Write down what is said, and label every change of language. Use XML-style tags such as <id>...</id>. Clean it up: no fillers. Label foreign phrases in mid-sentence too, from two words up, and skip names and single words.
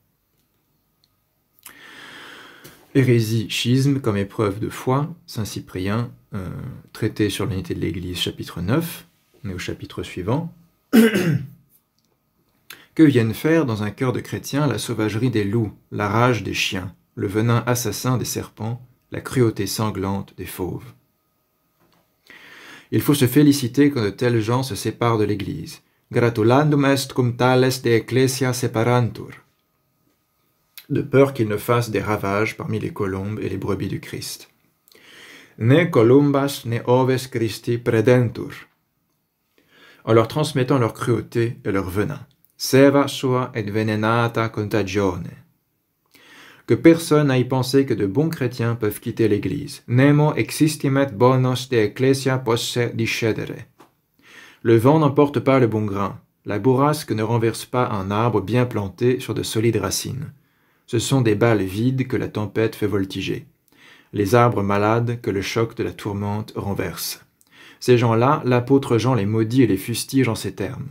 <fr>Hérésie, schisme comme épreuve de foi, Saint Cyprien, traité sur l'unité de l'Église, chapitre 9, mais au chapitre suivant. Que viennent faire dans un cœur de chrétien la sauvagerie des loups, la rage des chiens, le venin assassin des serpents, la cruauté sanglante des fauves? Il faut se féliciter quand de tels gens se séparent de l'Église.</fr> <la>Gratulandum est cum tales de ecclesia separantur.</la> <fr>De peur qu'ils ne fassent des ravages parmi les colombes et les brebis du Christ.</fr> <la>Ne columbas ne oves Christi predentur.</la> <fr>En leur transmettant leur cruauté et leur venin.</fr> <la>Seva sua et venenata contagione.</la> <fr>Que personne n'aille penser que de bons chrétiens peuvent quitter l'Église.</fr> <la>Nemo existimet bonos de ecclesia posse discedere.</la> <fr>Le vent n'emporte pas le bon grain. La bourrasque ne renverse pas un arbre bien planté sur de solides racines. Ce sont des balles vides que la tempête fait voltiger. Les arbres malades que le choc de la tourmente renverse. Ces gens-là, l'apôtre Jean les maudit et les fustige en ces termes.</fr>